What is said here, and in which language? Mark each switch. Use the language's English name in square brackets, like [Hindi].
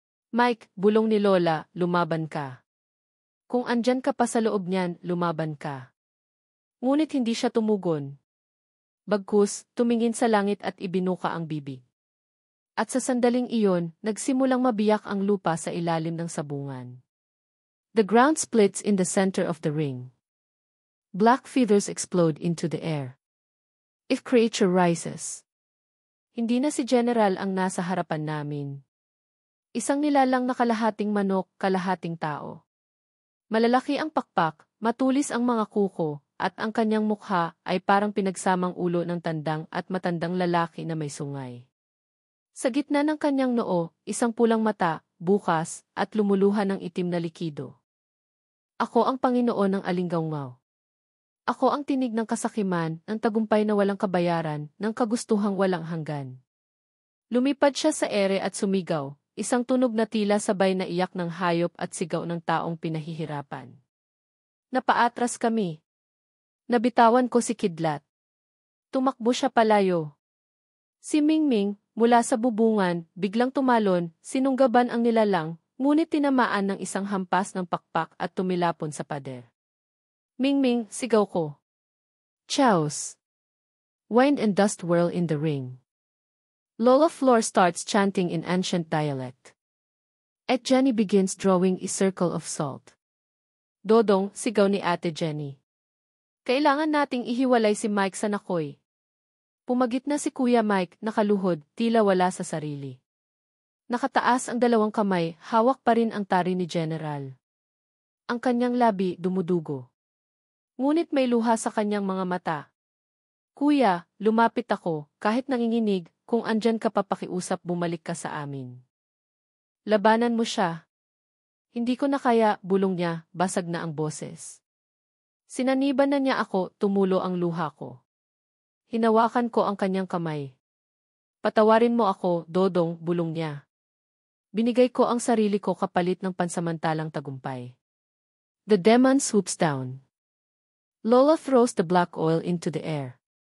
[Filipino] Mike, bulong ni Lola, lumaban ka. Kung andyan ka pa sa loob niyan, lumaban ka. Ngunit hindi siya tumugon. Bagkus, tumingin sa langit at ibinuka ang bibig. At sa sandaling iyon, nagsimulang mabiyak ang lupa sa ilalim ng sabungan. [English] The ground splits in the center of the ring. Black feathers explode into the air. If creature rises. [Filipino] Hindi na si General ang nasa harapan namin. Isang nilalang na kalahating manok, kalahating tao. Malalaki ang pakpak, matulis ang mga kuko, at ang kanyang mukha ay parang pinagsamang ulo ng tandang at matandang lalaki na may sungay. Sa gitna ng kanyang noo, isang pulang mata, bukas, at lumuluhan ng itim na likido. Ako ang Panginoon ng Alinggaungaw. Ako ang tinig ng kasakiman, ng tagumpay na walang kabayaran, ng kagustuhang walang hanggan. Lumipad siya sa ere at sumigaw, isang tunog na tila sabay na iyak ng hayop at sigaw ng taong pinahihirapan. Napaatras kami. Nabitawan ko si Kidlat. Tumakbo siya palayo. Si Mingming, mula sa bubungan, biglang tumalon, sinunggaban ang nilalang, ngunit tinamaan ng isang hampas ng pakpak at tumilapon sa pader. Mingming, sigaw ko. [English] Chaos. Wind and dust whirl in the ring. Lola Flor starts chanting in ancient dialect. At Jenny begins drawing a circle of salt. [Filipino] Dodong, sigaw ni Ate Jenny. Kailangan nating ihiwalay si Mike sa nakoy. Pumagit na si Kuya Mike, nakaluhod, tila wala sa sarili. Nakataas ang dalawang kamay, hawak pa rin ang tari ni General. Ang kanyang labi dumudugo. Ngunit may luha sa kanyang mga mata. Kuya, lumapit ako, kahit nanginginig, kung andyan ka papakiusap bumalik ka sa amin. Labanan mo siya. Hindi ko na kaya, bulong niya, basag na ang boses. Sinaniban na niya ako, tumulo ang luha ko. Hinawakan ko ang kanyang kamay. Patawarin mo ako, Dodong, bulong niya. Binigay ko ang sarili ko kapalit ng pansamantalang tagumpay. [English] The demon swoops down. Lola throws the black oil into the air.